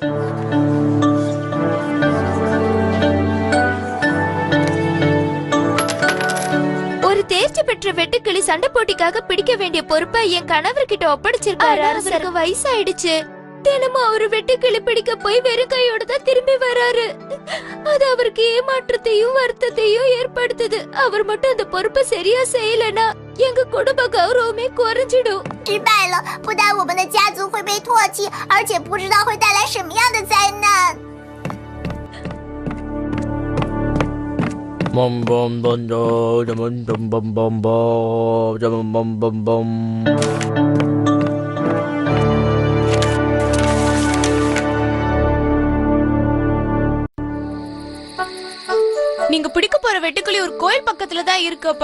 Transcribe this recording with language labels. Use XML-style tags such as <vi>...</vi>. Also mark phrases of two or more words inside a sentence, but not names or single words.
<ta>ஒரு தேர்ச்சி பெற்ற வெட்டுக்கிளி சண்டை போட்டிக்காக பிடிக்க வேண்டிய பொறுப்பை என் கணவர்கிட்ட ஒப்படைச்சிருக்காரு. அரசருக்கு வயசாயிடுச்சு. தினமும் அவரு வெட்டுக்கிளி பிடிக்க போய் வெறும் கையோட தான் திரும்பி வராரு. அது அவருக்கு ஏமாற்றத்தையும் வருத்தத்தையும் ஏற்படுத்துது. அவர் மட்டும் அந்த பொறுப்பை சரியா செய்யலனா எங்க குடும்ப கௌரவமே குறைஞ்சிடும்.</ta> <zh>失败了，不但我们的家族会被唾弃，而且不知道会带来什么样的灾难。 bom bom bom bom bom bom bom bom bom bom bom.</zh> <ta>நீங்க பிடிக்க போற வெட்டுக்கிளி ஒரு கோயில் பக்கத்துல தான் இருக்குப்பா.</ta>